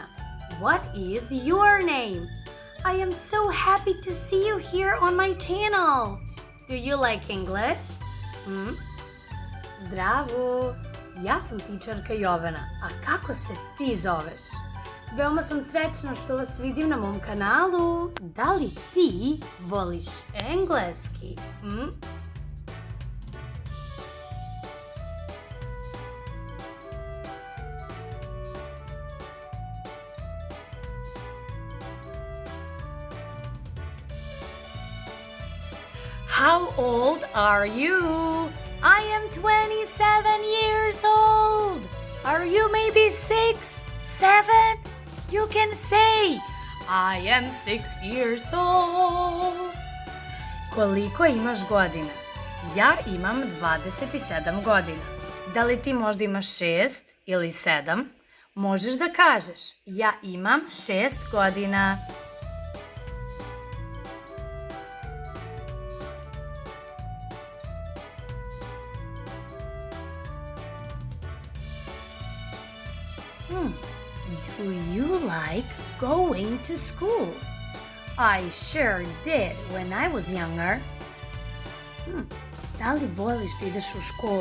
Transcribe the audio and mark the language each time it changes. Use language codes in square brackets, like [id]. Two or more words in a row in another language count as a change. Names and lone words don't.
[en] What is your name? I am so happy to see you here on my channel. Do you like English? [sr] Zdravo, ja sam tičarka Jovana, a kako se ti zoveš? Veoma sam srećna što vas vidim na mom kanalu. Da li ti voliš engleski? [en] How old are you? I am 27 years old. Are you maybe 6, 7? You can say, I am 6 years old. [sr] Koliko imaš godina? Ja imam 27 godina. Da li ti možda imaš 6 ili 7? Možeš da kažeš, ja imam 6 godina. [en] Do you like going to school? I sure did when I was younger. [sr] Da li voliš da ideš u školu?